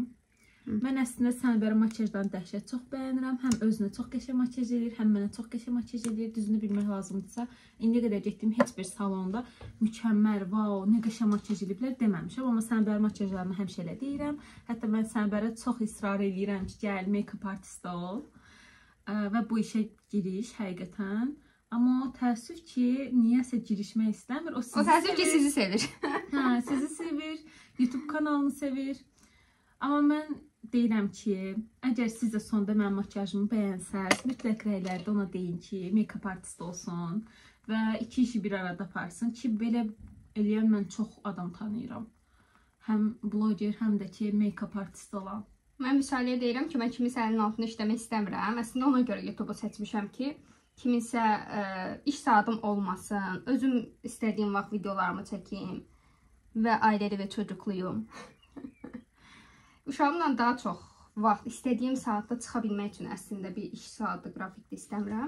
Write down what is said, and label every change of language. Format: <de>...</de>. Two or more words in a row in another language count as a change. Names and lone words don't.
<az>Mən əslində Sənbərə makyajdan dəhşət çox bəyənirəm. Həm özünə çox qəşəng makyaj edir, həm mənə çox qəşəng makyaj edir. Düzünü bilmək lazımdırsa, indiyə qədər getdiyim heç bir salonda mükəmməl, vau, nə qəşəng makyaj ediblər deməmişəm. Amma Sənbər makyajlarını həmişə elə deyirəm. Hətta mən Sənbərə çox israr edirəm ki, gəl,</az> <en>make-up artist ol.</en> <az>Və bu işə giriş həqiqətən. Amma təəssüf ki, niyəsə girişmək istəmir. O təəssüf ki, sizi sevir. Hə, sizi sevir, YouTube kanalını sevir. Amma mən deyirəm ki, əgər siz də sonda mənim makyajımı bəyənsəz, mütləq rəylərdə ona deyin ki,</az> <en>make-up artist</en> <az>olsun və iki işi bir arada aparsın ki, belə eləyən mən çox adam tanıyıram. Həm bloger, həm də ki,</az> <en>make-up artist olan.</en> <az>Mən Vüsaləyə deyirəm ki, mən kiminsə əlinin altında işləmək istəmirəm. Əslində ona görə YouTube'u seçmişəm ki, kiminsə iş saatim olmasın, özüm istədiyim vaxt videolarımı çəkim və ailəli və çocuqluyum. Uşağımla daha çox vaxt istədiyim saatda çıxa bilmək üçün əslində bir iş saatı qrafikdə istəmirəm.</az>